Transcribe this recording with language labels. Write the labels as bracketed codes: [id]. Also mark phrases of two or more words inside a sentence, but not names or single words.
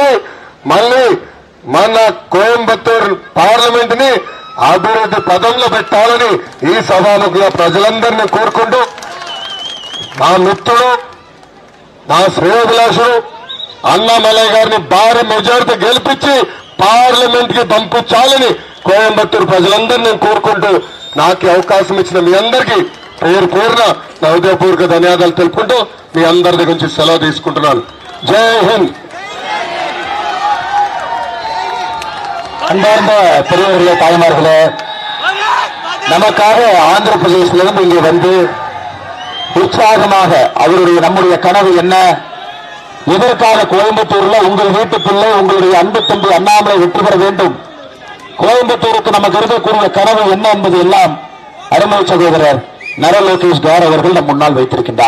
[te] మళ్ళీ మన కోయంబత్తూరు పార్లమెంట్ ని అభివృద్ధి పదంలో పెట్టాలని ఈ సభాముఖంగా ప్రజలందరినీ కోరుకుంటూ, మా మిత్రుడు, నా శ్రేయోభిలాషుడు అన్నమలయ్య గారిని భారీ మెజారిటీ గెలిపించి పార్లమెంట్ కి పంపించాలని కోయంబత్తూరు ప్రజలందరినీ కోరుకుంటూ, నాకు అవకాశం ఇచ్చిన మీ అందరికీ పేరు పేరున నా హృదయపూర్వక ధన్యవాదాలు తెలుపుకుంటూ మీ అందరి దగ్గర నుంచి సెలవు తీసుకుంటున్నాను. [hi] जय हिंद. [ta] அன்பார்ந்த பெரியவர்களே, தாய்மார்களே, நமக்காக ஆந்திர பிரதேசத்திலிருந்து இங்கே வந்து உற்சாகமாக நம்முடைய கனவு என்ன, இதற்காக கோயம்புத்தூர்ல உங்கள் வீட்டு பிள்ளை, உங்களுடைய அன்பு தம்பி அண்ணாமலை வெற்றி பெற வேண்டும், கோயம்புத்தூருக்கு நமக்கு இருக்கக்கூடிய கனவு என்ன என்பது எல்லாம் அருமை சகோதரர் நர லோகேஷ் கார் அவர்கள் நம் முன்னால் வைத்திருக்கின்றார்.